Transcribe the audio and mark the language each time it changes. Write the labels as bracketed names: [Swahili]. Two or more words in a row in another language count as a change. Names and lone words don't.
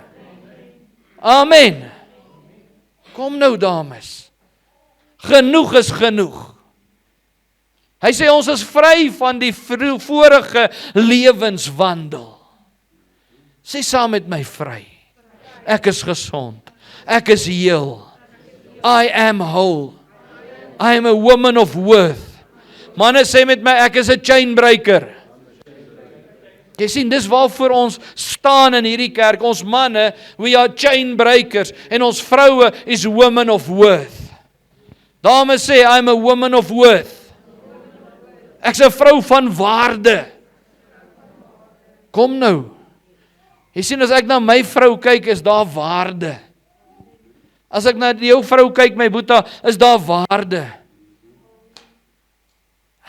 [Afrikaans] Amen. Kom nou, dames. Genoeg is genoeg. Hy sê ons is vry van die vorige lewenswandel. Sê saam met my, vry. Ek is gesond. Ek is heel. [English] I am whole. I am a woman of worth. [Afrikaans] Manne sê met my, ek is 'n chainbreaker. Jy sien, dis waarvoor ons staan in hierdie kerk. Ons manne, [English] we are chainbreakers. [Afrikaans] En ons vroue is [English] women of worth. [Afrikaans] Dames sê, [English] I'm a woman of worth. [Afrikaans] Ek's 'n vrou van waarde. Kom nou. Jy sien, as ek na my vrou kyk, is daar waarde. As ek na jou vrou kyk, my boeta, is daar waarde.